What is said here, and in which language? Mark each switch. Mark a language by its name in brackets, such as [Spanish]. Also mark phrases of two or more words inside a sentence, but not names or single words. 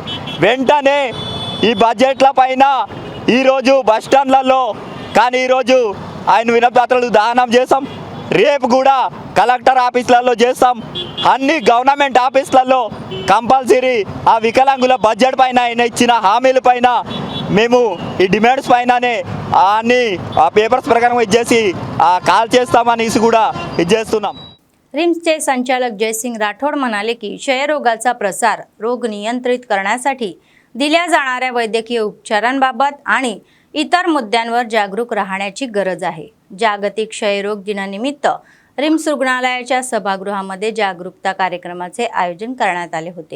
[Telugu] వెంటనే ఈ బడ్జెట్ల పైన ఈరోజు బస్టాండ్లలో కానీ ఈరోజు ఆయన వినపత్రాలు దానం చేస్తాం, రేపు కూడా కలెక్టర్ ఆఫీసులలో చేస్తాం, అన్ని గవర్నమెంట్ ఆఫీసులలో కంపల్సరీ ఆ వికలాంగుల బడ్జెట్ పైన ఆయన ఇచ్చిన హామీల పైన మేము ఈ డిమాండ్స్ పైననే అన్ని ఆ పేపర్స్ ప్రకారం ఇచ్చేసి కాల్ చేస్తామనేసి కూడా ఇచ్చేస్తున్నాం. [Marathi] रिम्सचे संचालक जयसिंग राठोड म्हणाले की क्षयरोगाचा प्रसार रोग नियंत्रित करण्यासाठी दिल्या जाणाऱ्या वैद्यकीय उपचारांबाबत आणि इतर मुद्द्यांवर जागरूक राहण्याची गरज आहे. जागतिक क्षयरोग दिनानिमित्त रिम्स रुग्णालयाच्या सभागृहामध्ये जागरूकता कार्यक्रमाचे आयोजन करण्यात आले होते.